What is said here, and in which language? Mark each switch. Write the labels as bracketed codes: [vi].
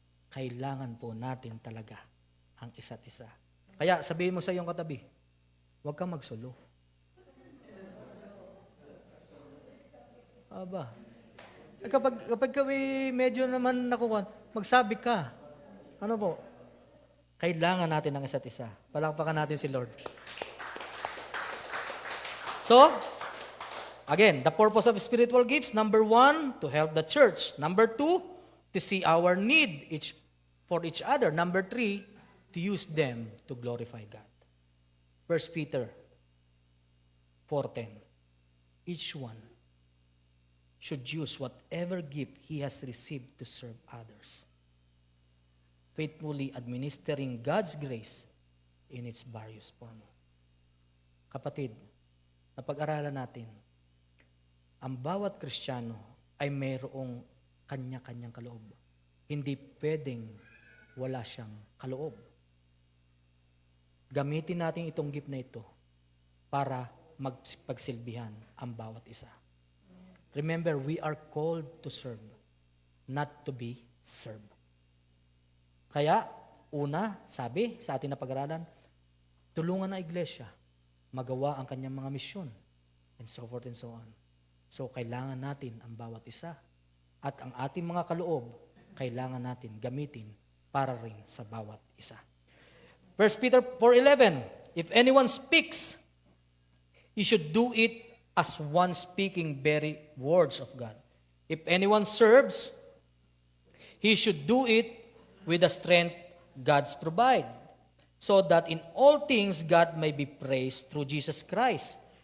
[tl] Kailangan po natin talaga ang isa't isa. Kaya sabihin mo sa iyong katabi, huwag kang magsulo. Aba. Kapag medyo naman nakukuha, magsabi ka. Ano po? Kailangan natin ng isa't isa. Palakpakan natin si Lord. [en] So, again, the purpose of spiritual gifts, number 1, to help the church. Number 2, to see our need for each other. Number 3, to use them to glorify God. 1 Peter 4:10. Each one should use whatever gift he has received to serve others, faithfully administering God's grace in its various form. [tl] Kapatid, napag-aralan natin, ang bawat Kristiyano ay mayroong kanya-kanyang kaloob. Hindi pwedeng wala siyang kaloob. Gamitin natin itong gift na ito para magpagsilbihan ang bawat isa. [en] Remember, we are called to serve, not to be served. [tl] Kaya, una, sabi sa ating napag-aralan, tulungan ng iglesia, magawa ang kanyang mga misyon, [en] and so forth and so on. [tl] So, kailangan natin ang bawat isa. At ang ating mga kaloob, kailangan natin gamitin para rin sa bawat isa. [en] 1 Peter 4:11, if anyone speaks, he should do it as one speaking very words of God. If anyone serves, he should do it with the strength God's provide, so that in all things God may be praised through Jesus Christ.